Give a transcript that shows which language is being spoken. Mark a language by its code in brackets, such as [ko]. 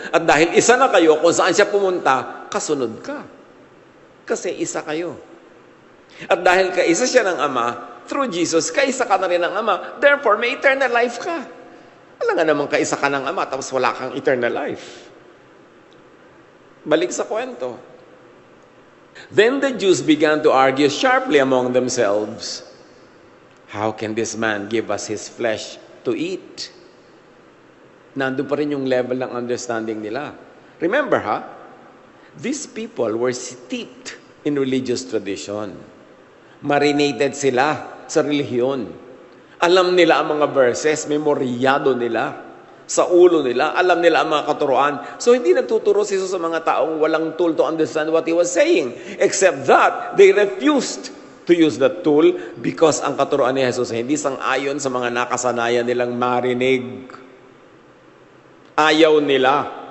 [tl] At dahil isa na kayo, kung saan siya pumunta, kasunod ka. Kasi isa kayo. At dahil kaisa siya ng Ama, [en] through Jesus, [tl] kaisa ka na rin ng Ama. Therefore, may eternal life ka. Alam nga naman kaisa ka ng Ama, tapos wala kang eternal life. Balik sa kwento. [en] Then the Jews began to argue sharply among themselves, how can this man give us his flesh to eat? [tl] Nandun pa rin yung level ng understanding nila. [en] Remember these people were steeped in religious tradition. [tl] Marinated sila sa relihiyon. Alam nila ang mga verses, memoryado nila sa ulo nila, alam nila ang mga katuruan. So hindi nagtuturo si Jesus sa mga taong walang tool [en] to understand what He was saying. Except that, they refused to use that tool because [tl] ang katuruan ni Jesus hindi sang-ayon sa mga nakasanayan nilang marinig. Ayaw nila.